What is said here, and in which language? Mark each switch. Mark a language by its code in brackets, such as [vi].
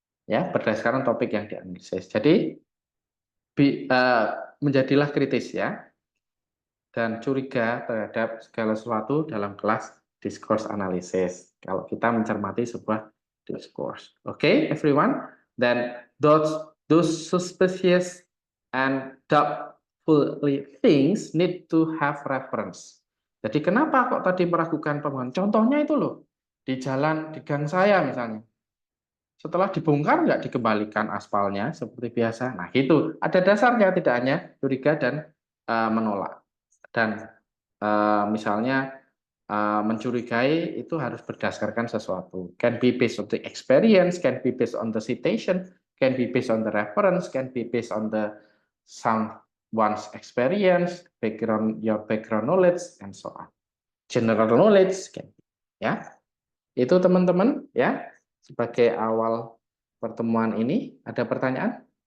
[id] Ya, berdasarkan topik yang dianalisis. Jadi menjadilah kritis ya dan curiga terhadap segala sesuatu dalam kelas discourse analysis kalau kita mencermati sebuah discourse. [en] Okay, everyone? Then those suspicious and doubtful things need to have reference. [id] Jadi kenapa kok tadi meragukan pembangunan? Contohnya itu loh, di jalan, di gang saya misalnya. Setelah dibongkar nggak dikembalikan aspalnya seperti biasa. Nah itu ada dasarnya, tidak hanya curiga dan menolak. Dan misalnya mencurigai itu harus berdasarkan sesuatu. [en] Can be based on the experience, can be based on the citation, can be based on the reference, can be based on the someone's experience, your background knowledge, and so on. General knowledge, can be, ya. [id] Itu teman-teman, ya. Sebagai awal pertemuan ini, ada pertanyaan?